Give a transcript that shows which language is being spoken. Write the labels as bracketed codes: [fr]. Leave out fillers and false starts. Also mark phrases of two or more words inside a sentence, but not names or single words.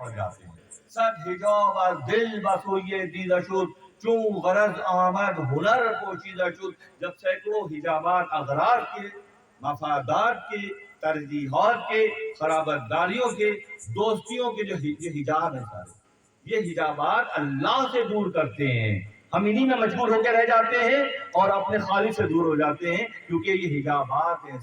[ur] جاتے ہیں. [fa] صد حجاب از دل بسوی دیده شد چون غرض آمد ہنر پوشیدہ شد. [ur] جب سینکڑوں حجابات اغراض کے، مفادات کے، ترجیحات کے، خرابتداریوں کے، دوستیوں کے جو یہ حجاب ہیں سارے، یہ حجابات اللہ سے دور کرتے ہیں. ہم انہی میں مجبور ہو کے رہ جاتے ہیں اور اپنے خالق سے دور ہو جاتے ہیں، کیونکہ یہ حجابات ہیں.